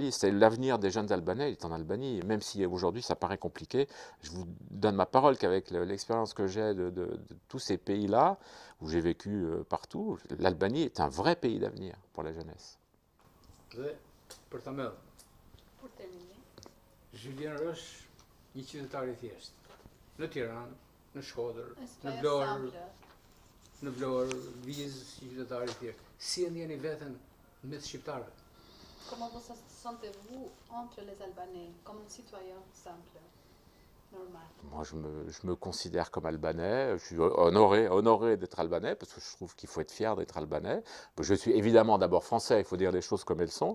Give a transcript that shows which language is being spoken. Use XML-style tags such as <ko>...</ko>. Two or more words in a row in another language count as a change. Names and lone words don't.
<fr>Et l'avenir des jeunes Albanais est en Albanie, même si aujourd'hui ça paraît compliqué. Je vous donne ma parole qu'avec l'expérience que j'ai de tous ces pays-là, où j'ai vécu partout, l'Albanie est un vrai pays d'avenir pour la jeunesse. Pour terminer.</fr> <sq>Julian Roche, një qytetar I thjeshtë, në Tiranë, në Shkodër, në Vlorë, Vizë, qytetar I thjeshtë. Si e ndjeni veten mes shqiptarëve?</sq> <fr>Comment vous sentez-vous entre les Albanais, comme un citoyen simple, normal? Moi, je me considère comme albanais. Je suis honoré d'être albanais, parce que je trouve qu'il faut être fier d'être albanais. Je suis évidemment d'abord français, il faut dire les choses comme elles sont.</fr>